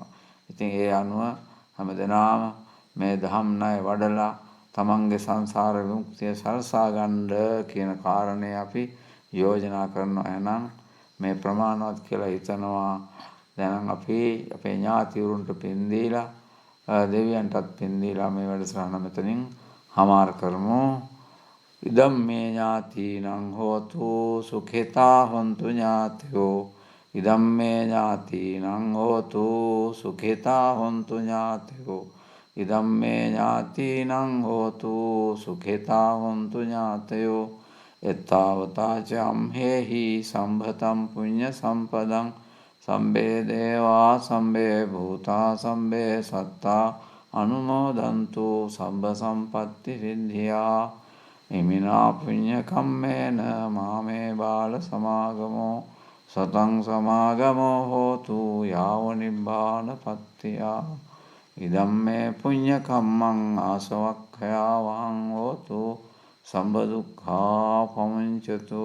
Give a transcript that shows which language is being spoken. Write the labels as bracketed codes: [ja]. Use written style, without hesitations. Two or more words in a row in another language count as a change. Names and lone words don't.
[si] ඉතින් ඒ අනුව හැමදෙනාම මේ ධම්ම ණය වඩලා තමන්ගේ සංසාර විමුක්තිය සලසා ගන්න කියන කාරණේ අපි යෝජනා කරනවා. එහෙනම් මේ ප්‍රමාණවත් කියලා හිතනවා. දැන් අපි අපේ ඥාතිවරුන්ට පින් දීලා දෙවියන්ටත් පින් දීලා මේ වැඩසටහන මෙතනින් හමාර කරමු. [pi] ඉදම් මේ ඥාතිනං හෝතු සුඛිතා හොන්තු ඥාතයෝ. ඉදම් මේ ඥාතිනං හෝතු සුඛිතා හොන්තු ඥාතයෝ. ඉදම් මේ ඥාතිනං හෝතු සුඛිතා හොන්තු ඥාතයෝ. එත්තාවතා ච අම්හෙහි සම්භතම් පුඤ්ඤ සම්පදං සම්බේ දේවා සම්බේ භූතා සම්බේ සත්තා අනුමෝදන්තු සබ්බ සම්පත්ති සිද්ධියා. ඉමිනා පුඤ්ඤ කම්මේන මාමේ බාල සමාගමෝ සතං සමාගමෝ හෝතු යාව නිබ්බාන පත්තියා. ඉදම්මේ පුඤ්ඤ කම්මං ආසවක්ඛයාවං හෝතු සම්බ දුක්ඛා පමුඤ්චතු.